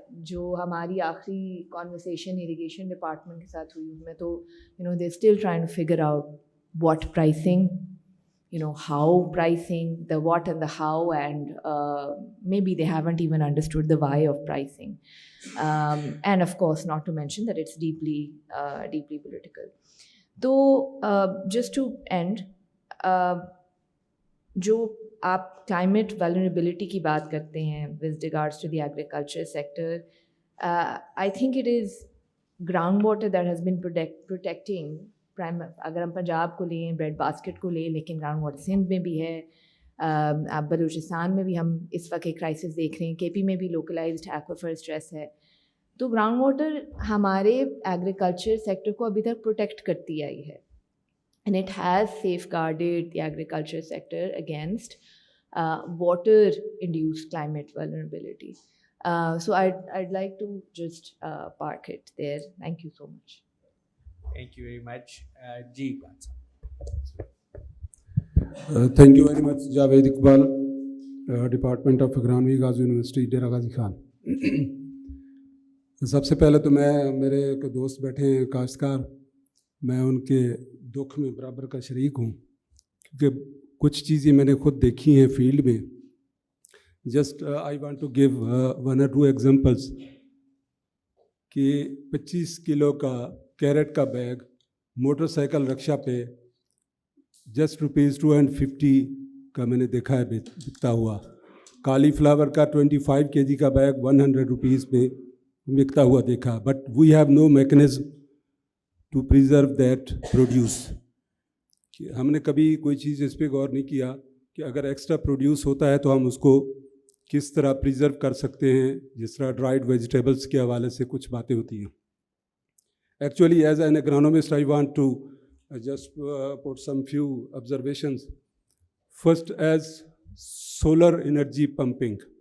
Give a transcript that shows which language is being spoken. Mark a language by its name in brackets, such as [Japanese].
[Hindi] जो हमारी आखिरी कॉन्वर्सेशन इरिगेशन डिपार्टमेंट के साथ हुई उसमें तो [English] They still trying to figure out what pricing, how pricing, the what and the how, and maybe they haven't even understood the why of pricing. And of course, not to mention that it's deeply political. So, just to end, [Hindi] जो आप climate vulnerability की बात करते हैं [English] with regards to the agriculture sector, I think it is groundwater that has been protecting [Hindi] अगर हम पंजाब को लें, ब्रेड बास्केट को लें, लेकिन ग्राउंड वाटर सिंध में भी है, अब बलूचिस्तान में भी हम इस वक्त एक क्राइसिस देख रहे हैं, केपी में भी लोकलाइज्ड एक्वाफर स्ट्रेस है. तो ग्राउंड वाटर हमारे एग्रीकल्चर सेक्टर को अभी तक प्रोटेक्ट करती आई है, [English] And it has safeguarded the agriculture sector against water induced climate vulnerability. So I'd like to just park it there. Thank you so much. Thank you very much. Ji Kwan. Thank you very much, Javed Iqbal, Department of Agronomy, Ghazi University, Dera Ghazi Khan. [Hindi] सबसे पहले तो मैं, मेरे एक दोस्त बैठे हैं काश्तकार, मैं उनके दुख में बराबर का शरीक हूँ, क्योंकि कुछ चीज़ें मैंने खुद देखी हैं फील्ड में. [English] just I want to give 1 or 2 examples [Hindi] कि 25 किलो का कैरेट का बैग मोटरसाइकिल रक्षा पे जस्ट ₹250 का मैंने देखा है बिकता हुआ. कालीफ्लावर का 25 kg का बैग ₹100 में बिकता हुआ देखा. [English] But we have no mechanism to preserve that produce. [Hindi] हमने कभी कोई चीज़ इस पर गौर नहीं किया कि अगर एक्स्ट्रा प्रोड्यूस होता है तो हम उसको किस तरह प्रिजर्व कर सकते हैं. जिस तरह ड्राइड वेजिटेबल्स के हवाले से कुछ बातें होती हैं. [English] Actually, as an agronomist, I want to just put some few observations. First, as solar energy pumping.